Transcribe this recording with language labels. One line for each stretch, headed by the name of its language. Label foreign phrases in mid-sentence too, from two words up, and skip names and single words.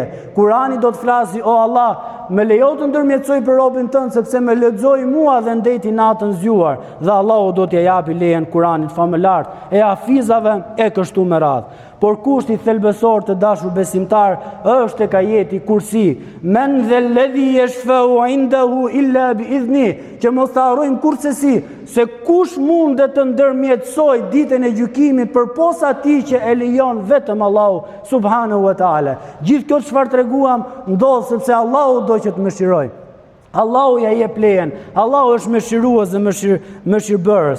Albanian: Kurani do të flasi, o Allah, më lejo të ndërmjetësoj për robën tënd sepse më lexoi mua dhe ndeti natën zgjuar dhe Allahu do t'ja japi lejen Kuranit famëlar e hafizave e kështu me radhë. Por kushti thelbësor të dashur besimtar është tek ajeti Kursi,
Arabic: من ذا الذي يشفع عنده إلا بإذنه,
Albanian: që mos ta harrojmë kurrësi se kush mundet të ndërmjetësoj ditën e gjykimit përposa atij që e lejon vetëm Allahu
Arabic: سبحانه وتعالى.
Albanian: Gjithë kjo çfarë treguam ndodh sepse Allahu do që të mëshirojë. Allahu ja jep lejen, Allahu është mëshirues dhe mëshirbërës.